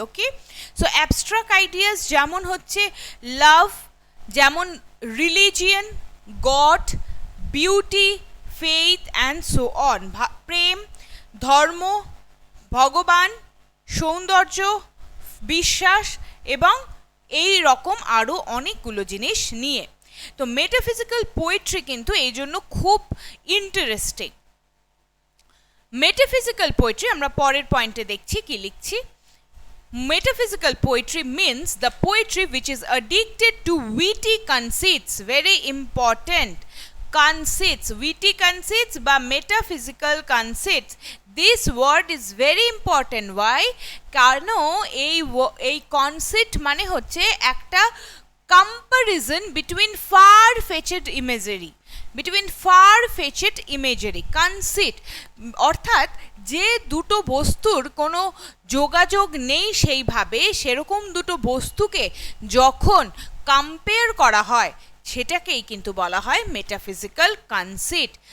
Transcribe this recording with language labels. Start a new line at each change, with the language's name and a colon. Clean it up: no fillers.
Bangla: ওকে, so abstract ideas যেমন হচ্ছে লাভ, যেমন religion, god, beauty,
English: faith and so on,
Bangla: প্রেম, ধর্ম, ভগবান, সৌন্দর্য, বিশ্বাস এবং এই রকম আরও অনেকগুলো জিনিস নিয়ে। তো মেটাফিজিক্যাল পোয়েট্রি কিন্তু এই জন্য খুব ইন্টারেস্টিং। মেটাফিজিক্যাল পোয়েট্রি আমরা পরের পয়েন্টে দেখছি কি লিখছি।
English: Metaphysical poetry means the poetry which is addicted to witty conceits. Very important. Conceits, witty conceits
Bangla: বা
English: metaphysical conceits. This word is very important. Why?
Bangla: কারণ এই কনসেপ্ট মানে হচ্ছে একটা
English: comparison between far-fetched imagery. Between far-fetched imagery.
Bangla: Conceit অর্থাৎ যে দুটো বস্তুর কোনো যোগাযোগ নেই সেইভাবে, সেরকম দুটো বস্তুকে যখন কম্পেয়ার করা হয় সেটাকেই কিন্তু বলা হয় মেটাফিজিক্যাল কনসেপ্ট।